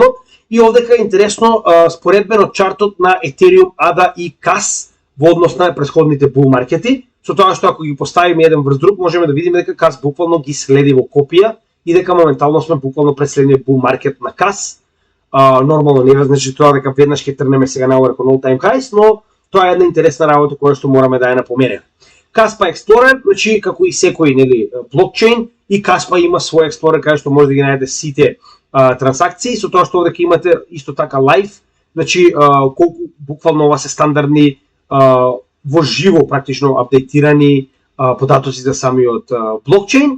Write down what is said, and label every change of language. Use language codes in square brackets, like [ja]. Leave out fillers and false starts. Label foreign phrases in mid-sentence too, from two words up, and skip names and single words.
[mk] И овдека е интересно споредбено чартот на Ethereum, ADA и CAS во однос на претходните [en] bull markets. [mk] Со тоа што ако ги поставиме еден врз друг, можеме да видиме дека CAS буквално ги следи во копија и дека моментално сме буквално пред следниот [en] bull market [mk] на CAS. Нормално не значи тоа дека веднаш ќе трнеме сега нагоре кон [en] all time highs, [mk] но тоа е една интересна работа која што мораме да ја напоменеме. Каспа Explorer, значи како и секој нели блокчейн, и Каспа има свој Explorer каде што може да ги најдете сите трансакции, со тоа што дека имате исто така лайв, значи колку буквално ова се стандардни во живо практично апдейтирани податоци за самиот блокчейн.